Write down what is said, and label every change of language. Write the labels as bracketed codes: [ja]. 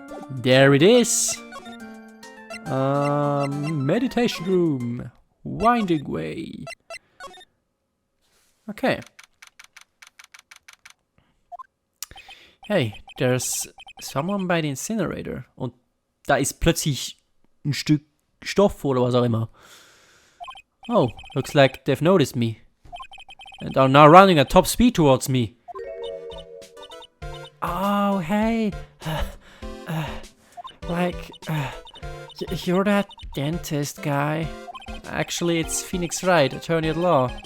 [en] There it is! Meditation room. Winding way. Okay. Hey, there's someone by the incinerator. [de] Und da ist plötzlich ein Stück Stoff oder was auch immer. [en] Oh, looks like they've noticed me. And are now running at top speed towards me. Oh, hey. You're that dentist guy. Actually, it's Phoenix Wright, attorney at law.